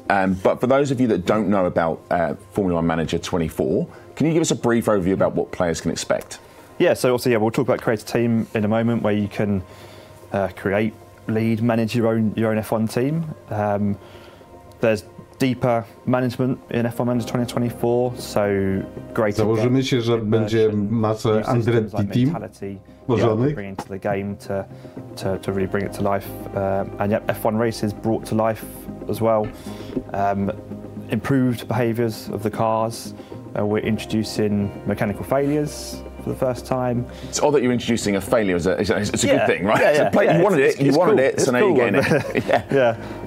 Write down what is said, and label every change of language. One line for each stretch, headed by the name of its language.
English: But for those of you that don't know about Formula One Manager 24, can you give us a brief overview about what players can expect? Yeah, so also, yeah, we'll talk about Create a Team in a moment, where you can create, lead, manage your own F1 team. There's deeper management in F1 Manager 2024 so great.
Polish: Założymy się, że będzie masę Andretti team tworzonych.
English: Bring into the game to really bring it to life. And yet F1 races brought to life as well. Improved behaviours of the cars. We're introducing mechanical failures for the first time. It's odd that you're introducing a failure as it's a good thing, right? You wanted it, so now you're getting it.